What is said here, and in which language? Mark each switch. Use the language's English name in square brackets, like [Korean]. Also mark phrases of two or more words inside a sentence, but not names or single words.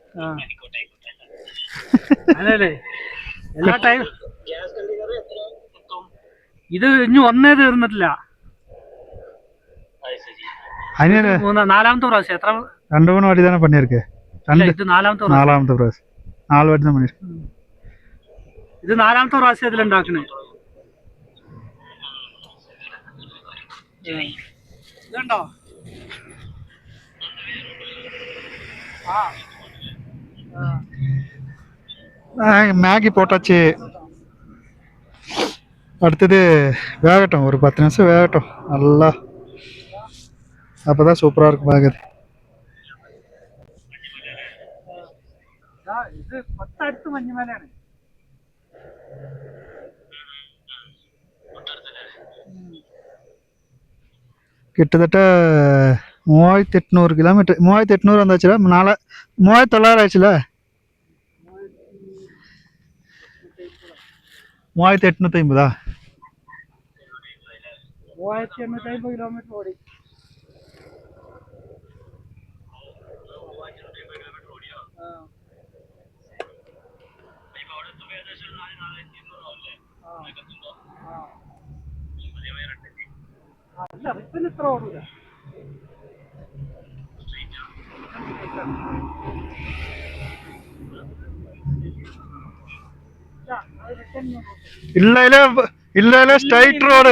[Malayalam] അല്ലേ എല്ലാ ടൈം ഇത് ഇനി ഒന്നേ തീർന്നിട്ടില്ല. അതിന് നാലാമത്തെ പ്രാവശ്യം. എത്ര [Tamil] 2-3 வாட்டி தானே பண்ணியிருக்கு. [Malayalam] ഇത് നാലാമത്തെ പ്രാവശ്യം. നാലാമത്തെ പ്രാവശ്യം [Tamil] 4 வாட்டி தான் பண்ணியிருக்கு. [Malayalam] ഇത് നാലാമത്തെ പ്രാവശ്യം ഇതിലുണ്ടാക്കണേ. ഇതുണ്ടോ? [Tamil] மேகி போட்டாச்சு. அடுத்தது வேகட்டும், ஒரு 10 நிமிஷம் வேகட்டும் நல்லா. அப்போ தான் சூப்பராக இருக்கும் வேகுது. [Malayalam] ഇത് 10 അടുത്ത് മഞ്ഞുമലയാണ്. [Tamil] கிட்டத்தட்ட 3800 கிலோமீட்டர். 3800 வந்தாச்சுல. 3900 ஆச்சுல. 3850. [Malayalam] 3850 കിലോമീറ്റർ ഓടി. അല്ല റിപ്പിന് ഇത്ര ഓടൂല. [Tamil] இல்ல [English] straight road.